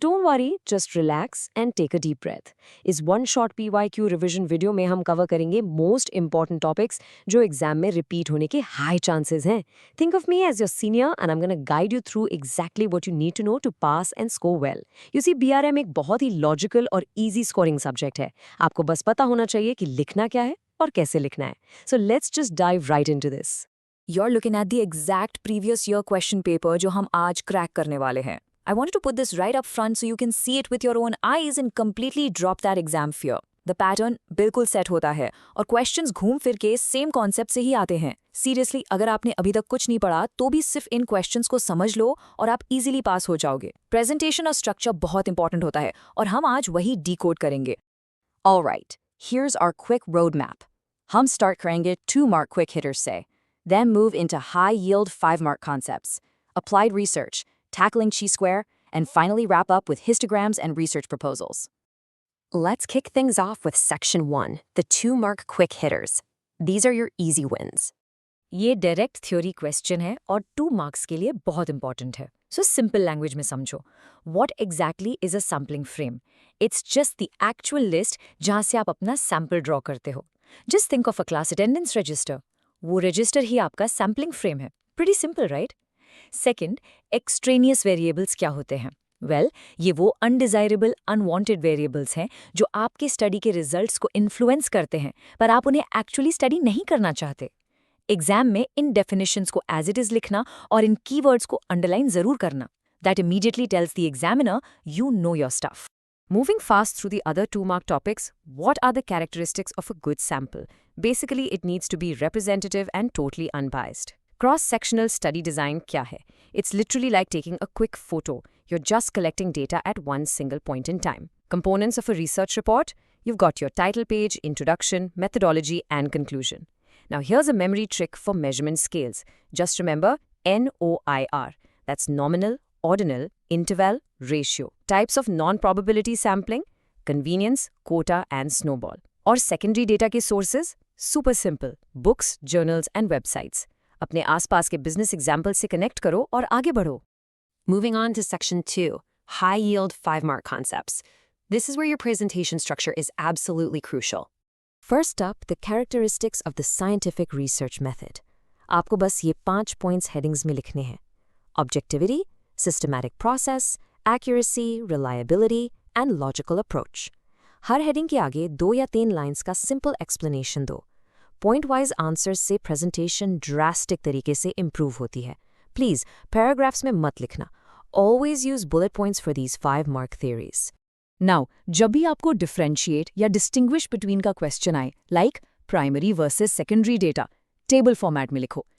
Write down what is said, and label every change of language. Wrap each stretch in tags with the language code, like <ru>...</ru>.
<en>Don't worry, just relax and take a deep breath.</en> <hi>इस one shot PYQ revision video में हम cover करेंगे most important topics जो exam में repeat होने के हाई चांसेस हैं।</hi> <en>Think of me as your senior and I am gonna guide you through exactly what you need to know to pass and score well. You see,</en> <hi>BRM एक बहुत ही logical और easy scoring subject है। आपको बस पता होना चाहिए कि लिखना क्या है और कैसे लिखना है।</hi> <en>So let's just dive right into this. You're looking at the exact previous year question paper</en> <hi>जो हम आज क्रैक करने वाले हैं.</hi> <en>I wanted to put this right up front so you can see it with your own eyes and completely drop that exam fear. The pattern</en> <hi>बिल्कुल set होता है और questions घूम फिर के सेम कॉन्सेप्ट से ही आते हैं. Seriously, अगर आपने अभी तक कुछ नहीं पढ़ा तो भी सिर्फ इन questions को समझ लो और आप easily पास हो जाओगे. Presentation और structure बहुत इंपॉर्टेंट होता है और हम आज वही decode करेंगे.</hi> <en>Alright, here's our quick roadmap.</en> <hi>हम start करेंगे 2-mark quick hitters से,</hi> <en>then move into high-yield 5-mark concepts, applied research, tackling chi-square, and finally wrap up with histograms and research proposals. Let's kick things off with Section 1, the 2-mark quick hitters. These are your easy wins.</en> <hi>ये direct theory question है और 2 marks के लिए बहुत important है. So simple language में समझो.</hi> <en>What exactly is a sampling frame? It's just the actual list</en> <hi>जहाँ से आप अपना सैम्पल ड्रॉ करते हो.</hi> <en>Just think of a class attendance register.</en> <hi>वो रजिस्टर ही आपका सैम्पलिंग फ्रेम है.</hi> <en>Pretty simple, right?</en> <hi>Second, extraneous variables क्या होते हैं? Well, ये वो undesirable, unwanted variables हैं जो आपके स्टडी के रिजल्ट्स को इन्फ्लुएंस करते हैं, पर आप उन्हें एक्चुअली स्टडी नहीं करना चाहते. एग्जाम में इन डेफिनेशंस को एज इट इज लिखना और इन कीवर्ड्स को अंडरलाइन जरूर करना.</hi> <en>That immediately tells the examiner you know your stuff. Moving fast through the other 2-mark topics, what are the characteristics of a good sample? Basically, it needs to be representative and totally unbiased. Cross-sectional study design</en> <hi>क्या है?</hi> <en>It's literally like taking a quick photo. You're just collecting data at one single point in time. Components of a research report? You've got your title page, introduction, methodology, and conclusion. Now here's a memory trick for measurement scales. Just remember NOIR. That's nominal, ordinal, interval, ratio. Types of non-probability sampling, convenience, quota, and snowball. और secondary data के sources? Super simple. Books, journals, and websites.</en> <hi>अपने आसपास के business examples से connect करो और आगे बढ़ो.</hi> <en>Moving on to Section 2, high-yield 5-mark concepts. This is where your presentation structure is absolutely crucial. First up, the characteristics of the scientific research method.</en> <hi>आपको बस ये 5 points headings में लिखने हैं.</hi> <en>Objectivity, systematic process, accuracy, reliability, and logical approach.</en> <hi>हर heading के आगे 2 या 3 lines का सिंपल एक्सप्लेनेशन दो. पॉइंट वाइज आंसर्स से प्रेजेंटेशन ड्रास्टिक तरीके से इम्प्रूव होती है. प्लीज पैराग्राफ्स में मत लिखना.</hi> <en>Always use bullet points for these 5-mark theories.</en> <hi>Now, जब भी आपको डिफरेंशिएट या डिस्टिंग्विश बिटवीन का क्वेश्चन आए, like primary versus secondary data, table format में लिखो.</hi>